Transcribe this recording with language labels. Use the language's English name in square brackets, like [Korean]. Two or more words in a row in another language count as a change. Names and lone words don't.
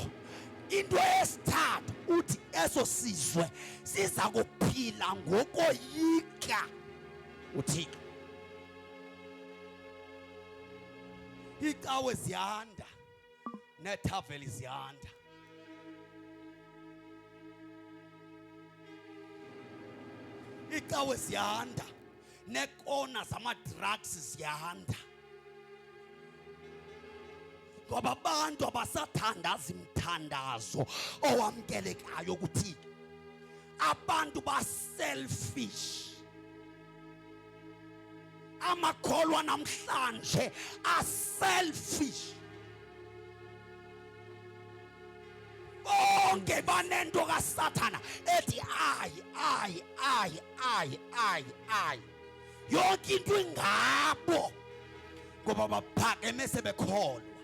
[Xhosa] Into yesithathu uthi eso sizwe siza kuphila ngokoyika uThixo. Icawe ziyanda nethaveli ziyanda. Icawe ziyanda nekona zamadrugs ziyanda. ngoba abantu abasathandaza imthandazo owamkelekayo ukuthi abantu ba selfish. Amakholwa namhlanje [English] are selfish. [Xhosa] Bonke banento kaSathana ethi I. Yonke into ingabo ngoba baphakeme sebekholwa.